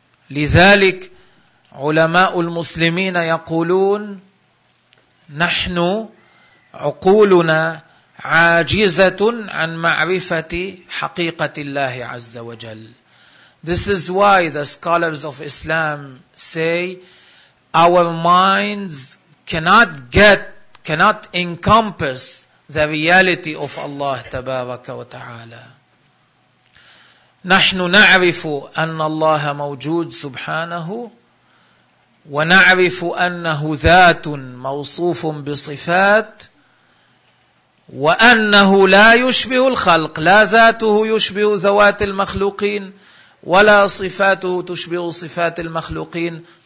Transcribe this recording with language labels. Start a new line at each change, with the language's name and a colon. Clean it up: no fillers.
Arabic: لذلك علماء المسلمين يقولون نحن عقولنا عاجزة عن معرفة حقيقة الله عز وجل.
English: This is why the scholars of Islam say our minds cannot encompass the reality of Allah
Arabic: تبارك وتعالى. نحن نعرف أن الله موجود سبحانه ونعرف أنه ذات موصوف بصفات وأنه لا يشبه الخلق، لا ذاته يشبه ذوات المخلوقين ولا صفاته تشبه صفات المخلوقين.